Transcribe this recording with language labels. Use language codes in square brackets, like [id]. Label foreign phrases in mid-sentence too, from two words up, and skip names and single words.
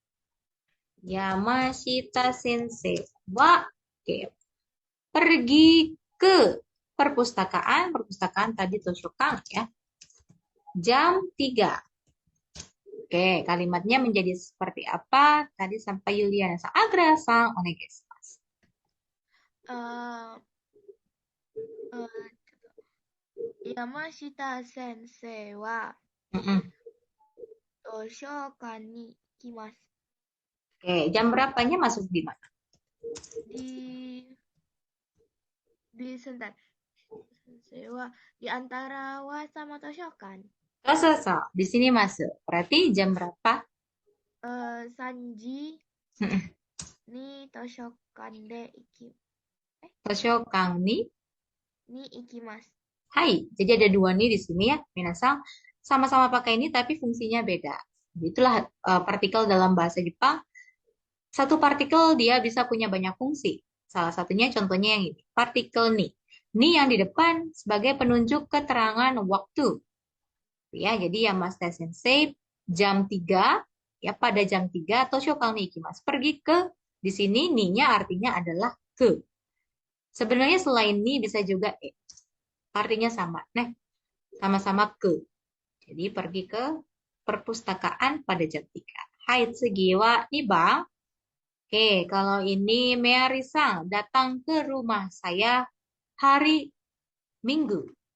[ja] 山下先生は [id] pergi ke perpustakaan tadi Toshokan ya. Jam 3. Oke, kalimatnya menjadi seperti apa? Tadi sampai Yuliana-san. [ja] Agra-san, onegaishimasu. 山下先生は図書館に行きます. [id] Oke, jam berapanya masuk di mana? Sebentar. [ja] 先生は [id] di antara wa sama Toshokan. Di sini masuk. Berarti jam berapa? [ja] 三時に図書館で図書館に ikimasu. [id] Hai. Jadi ada 2 nih di sini ya. Minasan sama-sama pakai ini tapi fungsinya beda. Itulah partikel dalam bahasa Jepang. Satu partikel dia bisa punya banyak fungsi. Salah satunya contohnya yang ini. Partikel ni. Ni yang di depan sebagai penunjuk keterangan waktu. Ya, jadi Yamashita Sensei jam 3 ya, pada jam 3 [ja] 図書館に行きます. [id] Pergi ke, di sini ni-nya artinya adalah ke. Sebenarnya selain ni bisa juga artinya sama. Nah, sama-sama ke. Jadi pergi ke perpustakaan pada jam 3. [ja] はい、次は2番. [id] Oke, kalau ini Meari-san datang ke rumah saya hari Minggu.